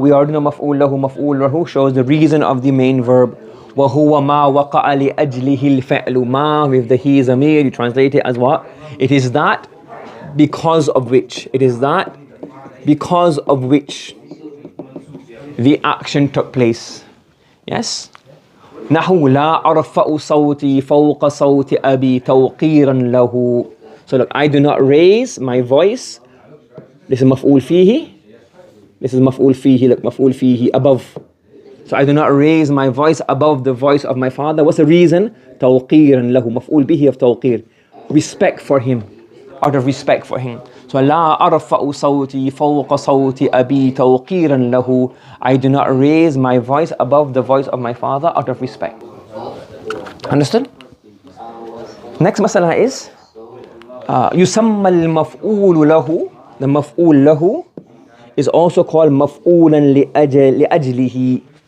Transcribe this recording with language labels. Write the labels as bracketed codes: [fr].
[en] We already know مفعول له. مفعول له shows the reason of the main verb. [ar] وهو ما وقع لأجله الفعل. [en] ما with the he zamir, you translate it as what? It is that because of which. It is that because of which the action took place. Yes? [ar] نحو لا أرفع صوتي فوق صوت أبي توقيرا له. [en] So look, I do not raise my voice. This is maf'ul fihi. This is maf'ul fihi. Look, maf'ul fihi above. So I do not raise my voice above the voice of my father. What's the reason? [ar] توقيرا له. مفعول به of توقير. [en] Respect for him. Out of respect for him. [ar] So لا أرفع صوتي فوق صوت أبي توقيرا له. [en] I do not raise my voice above the voice of my father out of respect. Understood? Next masala is [ar] يسمى المفعول له. [en] The مفعول له is also called مفعولا لأجله.